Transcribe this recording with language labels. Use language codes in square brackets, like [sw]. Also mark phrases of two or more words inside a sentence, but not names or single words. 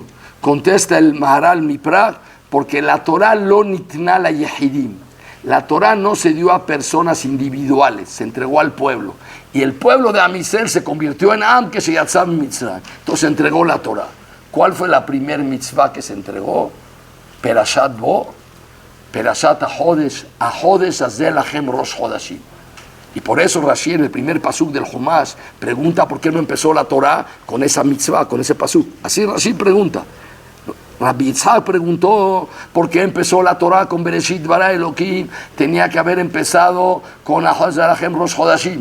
[es] Contesta el Maharal Miprag, porque la Torah [he] לא ניתנה ליחידים. [es] La Torah no se dio a personas individuales, se entregó al pueblo. Y el pueblo de Am Israel se convirtió en Am que se yatzah mitzvah. Entonces se entregó la Torah. ¿Cuál fue la primer mitzvah que se entregó? [he] פרשת בא, פרשת החדש, החדש הזה לכם ראש חדשים. [es] Y por eso Rashi en el primer pasuk del Humash pregunta por qué no empezó la Torah con esa mitzvah, con ese pasuk. Así Rashi pregunta. Rabbi Yitzhak preguntó por qué empezó la Torah con [he] בראשית ברא אלהים, [es] tenía que haber empezado con [he] החדש לכם ראש חדשים.